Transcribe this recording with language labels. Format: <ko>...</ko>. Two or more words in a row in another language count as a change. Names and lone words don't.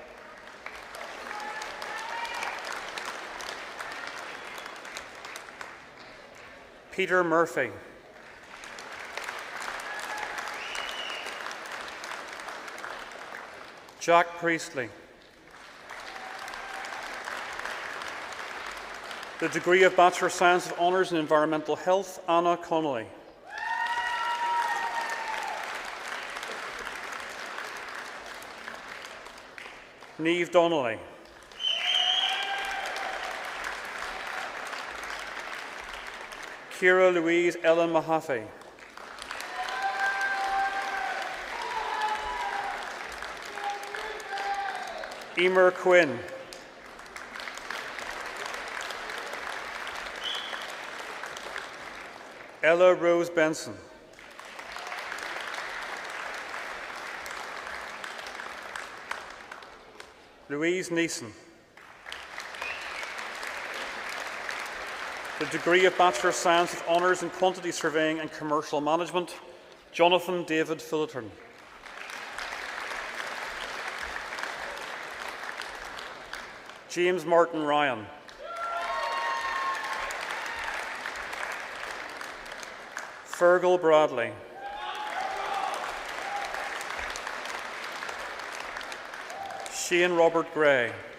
<en>Peter Murphy. Jack Priestley. The degree of Bachelor of Science of Honours in Environmental Health, Anna Connolly. Niamh Donnelly. Ciara Louise Ellen Mahaffey. Emer Quinn. Ella Rose Benson. Louise Neeson. The degree of Bachelor of Science of Honours in Quantity Surveying and Commercial Management, Jonathan David Fullerton. James Martin Ryan. Fergal Bradley. Shane Robert Gray.</en>